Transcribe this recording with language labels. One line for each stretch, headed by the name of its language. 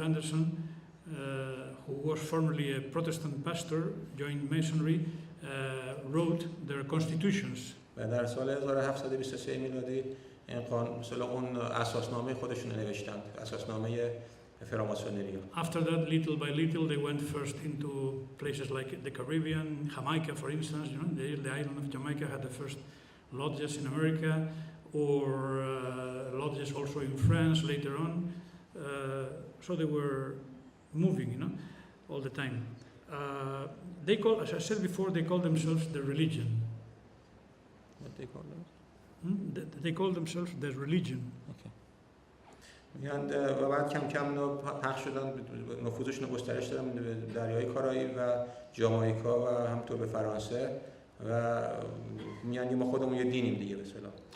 English: Anderson, who was formerly a Protestant pastor, joined Masonry, wrote their constitutions.
Persian: و در سال 1723 میلادی اون اساسنامه خودشون نوشتند، اساسنامه فراماسونرها.
English: After that, little by little, they went first into places like the Caribbean, Jamaica, for instance. The island of Jamaica had the first lodges in America, or lodges also in France later on. So they were moving, all the time. They call, as I said before, they call themselves the religion. What they call them? They call themselves the religion. Okay.
Persian: و بعد کم کم پخش شدن، نفوذشون رو گسترش دادن به دریای کارایی و جامائیکا و همطور به فرانسه و میگن ما خودمون یه دینیم دیگه به اصطلاح.